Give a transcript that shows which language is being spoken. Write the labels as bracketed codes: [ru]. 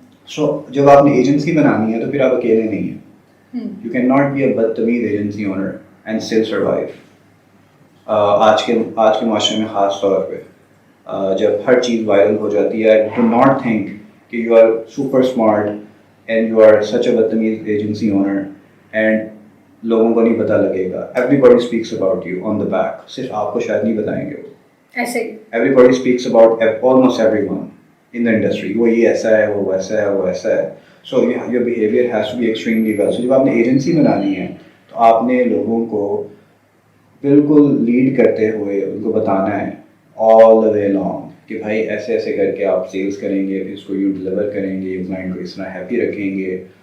[ur] سو جب آپ نے ایجنسی بنانی ہے تو پھر آپ اکیلے نہیں ہیں. [en] You can not be a بدتمیز agency owner and still survive. [ur] آج کے معاشرے میں خاص طور پہ جب ہر چیز وائرل ہو جاتی ہے, [en] do not think [ur] کہ [en] you are super smart and you are such a [ur] بدتمیز [en] agency owner and [ur] لوگوں کو نہیں پتہ لگے گا. [en] everybody speaks about you on the back, [ur] صرف آپ کو شاید نہیں بتائیں گے وہ. ایسے ہی [en] Everybody speaks about almost every one in the industry. [ur] وہ یہ ایسا ہے, وہ ویسا ہے, وہ ایسا ہے. [en] So your behaviour has to be extremely well. [ur] سو جب آپ نے ایجنسی بنانی ہے تو آپ نے لوگوں کو بالکل لیڈ کرتے ہوئے ان کو بتانا ہے [en] all the way long [ur] کہ بھائی ایسے ایسے کر کے آپ سیلس کریں گے, پھر اس کو یوں ڈلیور کریں گے, کلائنٹ کو اس طرح ہیپی رکھیں گے.